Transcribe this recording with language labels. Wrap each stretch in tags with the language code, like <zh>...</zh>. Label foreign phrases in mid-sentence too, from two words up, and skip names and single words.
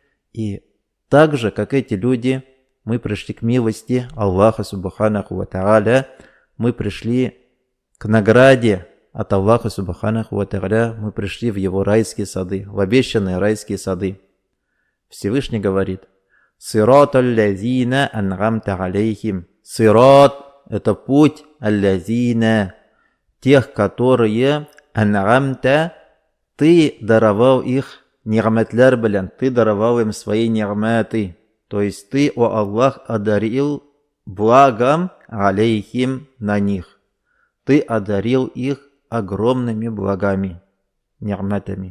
<ru>и так же, как эти люди, мы пришли к милости Аллаха</ru> <ar>سبحانه وتعالى,</ar> <ru>мы пришли к награде от Аллаха</ru> <ar>سبحانه وتعالى,</ar> <ru>мы пришли в Его райские сады, в обещанные райские сады. Всевышний говорит:</ru> <ar>«صراط الذين أنعمت عليهم».</ar> <ru>Сират – это путь аль-лазина, тех, которые ан'амта, ты даровал их</ru> <tt>ни'матлар белян,</tt> <ru>ты даровал им свои ни'маты. То есть ты, о Аллах, одарил благом алейхим на них. Ты одарил их огромными благами, ни'матами.</ru>